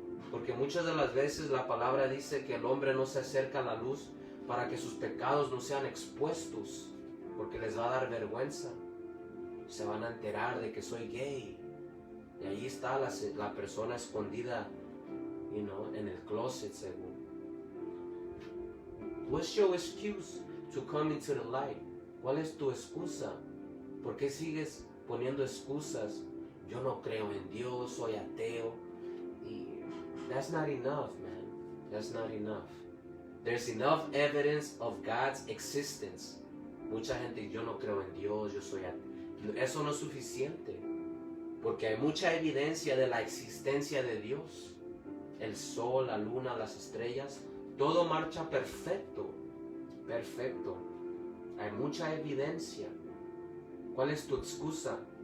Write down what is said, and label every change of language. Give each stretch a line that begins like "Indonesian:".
Spanish: Porque muchas de las veces la palabra dice que el hombre no se acerca a la luz para que sus pecados no sean expuestos, porque les va a dar vergüenza. Se van a enterar de que soy gay. Y ahí está la persona escondida, en el closet, según.
English: What's your excuse to come into the light?
Spanish: ¿Cuál es tu excusa? ¿Por qué sigues poniendo excusas? Yo no creo en Dios, soy ateo.
English: Y that's not enough, man. That's not enough. There's enough evidence of God's existence.
Spanish: Mucha gente, yo no creo en Dios, yo soy ateo. Eso no es suficiente. Porque hay mucha evidencia de la existencia de Dios. El sol, la luna, las estrellas, todo marcha perfecto. Perfecto. Hay mucha evidencia. ¿Cuál es tu excusa?